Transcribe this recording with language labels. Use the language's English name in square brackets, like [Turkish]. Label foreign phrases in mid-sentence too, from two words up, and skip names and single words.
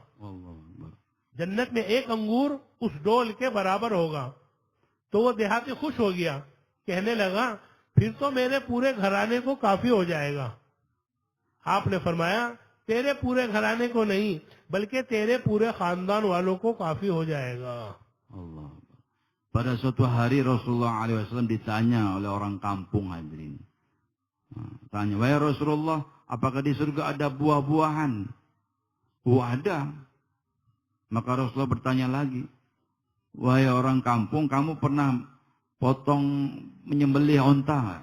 [Hindi] जन्नत में एक अंगूर उस डोल के बराबर होगा। तो वो देहाती खुश हो गया, कहने लगा फिर तो मेरे पूरे घराने को काफी हो जाएगा। आपने फरमाया तेरे पूरे घराने को नहीं, बल्कि तेरे पूरे खानदान वालों को काफी हो जाएगा। Allah. [Indonesian] Pada suatu hari Rasulullah SAW ditanya oleh orang kampung hadirin. Tanya, wahai Rasulullah, apakah di surga ada buah-buahan? Oh ada. Maka Rasulullah bertanya lagi, wahai orang kampung, kamu pernah menyembelih onta?